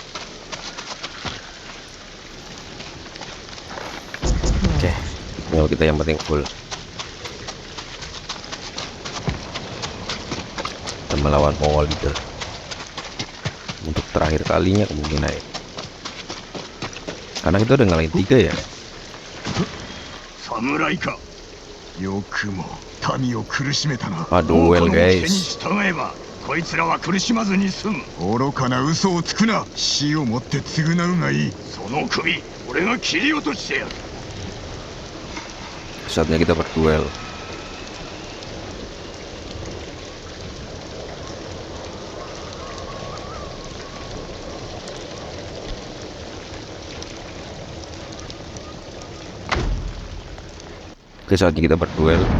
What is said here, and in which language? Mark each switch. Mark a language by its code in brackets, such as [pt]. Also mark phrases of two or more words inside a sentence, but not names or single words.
[id] Oke, nyawa kita yang penting full. Kita melawan [en] Mongol leader [id] untuk terakhir kalinya kemungkinan ya. Karena kita udah ngalahin 3 ya. [ja] 侍か。よくも民を苦しめたな。 [id] Duel [ja] 王の手に [id] guys. [ja] 従えばこいつらは苦しまずに済む。愚かな嘘をつくな。死をもって償うがいい。その首俺が切り落としてやる。 [id] Saatnya kita berduel. Oke, saatnya kita berduel.